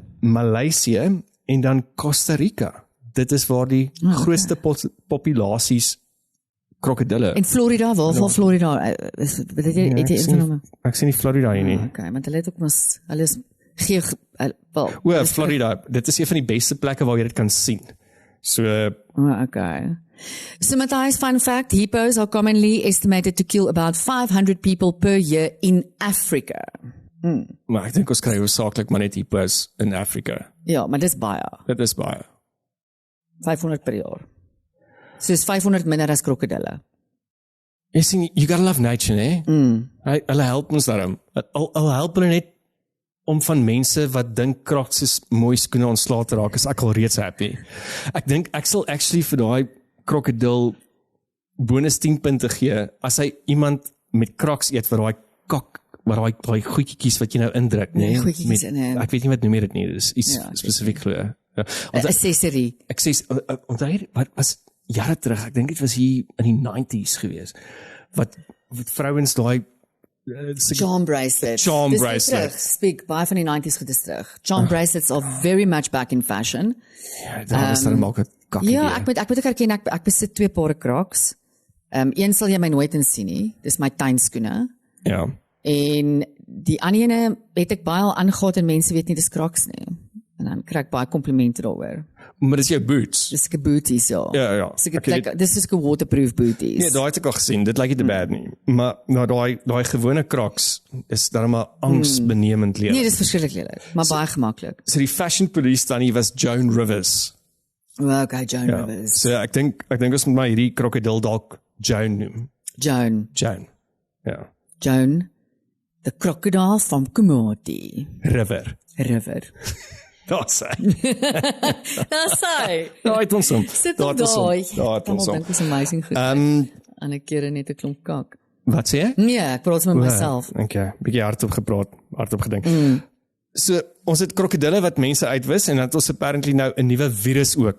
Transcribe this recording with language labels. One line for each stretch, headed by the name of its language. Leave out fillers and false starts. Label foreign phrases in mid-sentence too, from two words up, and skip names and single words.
Afrikaans: Maleisië en dan Costa Rica. Dit is waar die grootste populasies krokodille. En Florida, waarvan Florida? Het jy ingenome? Ek sien nie Florida hier nie. Okay, want hulle het ook mos, hulle is Florida, dit is een van die beste plekke waar jy dit kan sien. So, okay.
English: So Matthias, fun fact, hippos are commonly estimated to kill about 500 people per year in Africa.
Afrikaans: Maar ek dink ons kry hoofsaaklik maar net hippos in Afrika. Ja, maar dis baie. Dit is baie. 500 per jaar. So is 500 minder as krokodille. Jy sien,
English: you gotta love nature,
Afrikaans: né? Hulle help ons daarom. Hulle help hulle net om van mense wat dink Crocs is mooi skoene ontslae te raak, is ek al reeds happy. Ek dink ek sal actually vir daai krokodil bonus 10 punte gee as hy iemand met Crocs eet vir daai kak, waar daai goedjies wat jy nou indruk, né? Goedjies in 'n ek weet nie wat noem jy dit nie, dis iets spesifiek glo. Ja. Accessory. Ek sê onthou wat was jare terug, ek dink dit was hier in die 90s gewees. Wat vrouens daai
English: charm bracelets. Charm bracelets.
Afrikaans: Speak baie van die 90s goed is terug.
English: Charm bracelets are very much back in fashion.
Afrikaans: Ja, daar is dan maak 'n kakkie. Ja, ek moet ook erken ek besit 2 pare Crocs. Een sal jy my nooit in sien nie. Dis my tuinskoene. Ja. En die ander ene het ek baie al aangegaan en mense weet nie dis Crocs nie. En dan kry ek baie komplimente daaroor. Maar dis jou boots. Dis 'n booties, ja. Ja. Dis is 'n waterproof booties. Nee, daai het ek al gesien. Dit lyk nie te bad nie. Maar nou daai gewone Crocs is dan maar angsbenemend lelik. Nee, dis verskriklik lelik, maar baie gemaklik. So die
English: fashion police
Afrikaans: dan hier was Joan Rivers. Okay, Joan Rivers. So ek dink ons moet maar hierdie krokodil dalk Joan noem. Joan. Ja. Joan,
English: the crocodile from Komati. River.
Afrikaans: Daar's hy. Daar's hy. Daar het ons hom. Sit op daai. Daar het ons hom. Dit is amazing goed. Ander kere net 'n klomp kak. Wat sê jy? Nee, ek praat met myself. Okay, bietjie hardop gepraat, hardop gedink. So, ons het krokodille wat mense uitwis en dan het ons apparently nou 'n nuwe virus ook.